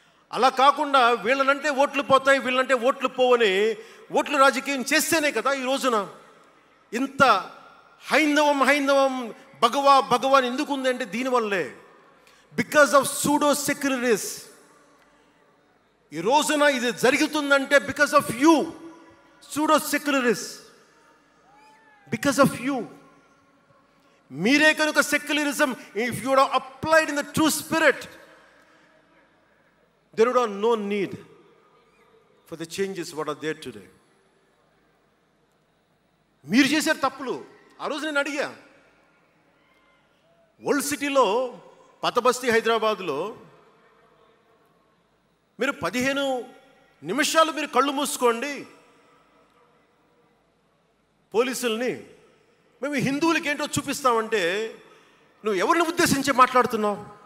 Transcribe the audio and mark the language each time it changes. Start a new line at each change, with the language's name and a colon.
Telugu: అలా కాకుండా వీళ్ళనంటే ఓట్లు పోతాయి, వీళ్ళంటే ఓట్లు పోవని ఓట్లు రాజకీయం చేస్తేనే కదా ఈ రోజున ఇంత హైందవం భగవాన్ ఎందుకు ఉందంటే దీనివల్లే.
English: Because of pseudo secularism.
Telugu: ఈ రోజున ఇది జరుగుతుందంటే
English: Because of you pseudo secularism, because of you.
Telugu: మీరే కనుక
English: Secularism, if you would applied in the true spirit, there would have no need for the changes what are there today.
Telugu: మీరు చేశారు తప్పులు. ఆ రోజు నేను అడిగా, ఓల్డ్ సిటీలో పతబస్తీ హైదరాబాద్లో మీరు 15 నిమిషాలు మీరు కళ్ళు మూసుకోండి పోలీసుల్ని, మేము హిందువులకి ఏంటో చూపిస్తామంటే నువ్వు ఎవరిని ఉద్దేశించి మాట్లాడుతున్నావు?